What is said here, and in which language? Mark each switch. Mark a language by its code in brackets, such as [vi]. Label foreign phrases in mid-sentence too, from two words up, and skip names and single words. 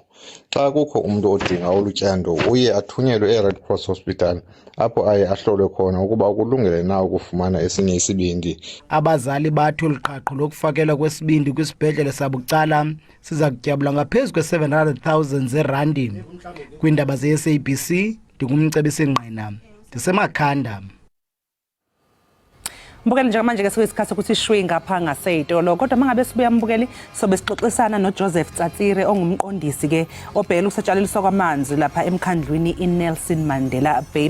[xh] Xa kukho umntu odinga olutyando uye athunyelwe e-Red Cross Hospital apho aye ahlolwe khona ukuba ukulungele na ukufumana esinye isibindi. Abazali bathi olu qhaqho lokufakelwa kwesibindi kwisibhedlele sabucala siza kutyabula ngaphezu kwe-700,000 zeerandi. Kwiindaba ze-SABC ndingumcebisi Ngqina, ndisemakhanda. [zu] Mbukeli njengamanje ke sikuyisikhathi ukuthi ishwi ngapha ngaseyitolo, kodwa mangabe sibuya mbukeli sobe sixoxisana noJoseph Tsatsire ongumqondisi ke obhekela ukusetshenziswa kwamanzi lapha emkhandlwini iNelson Mandela Bay.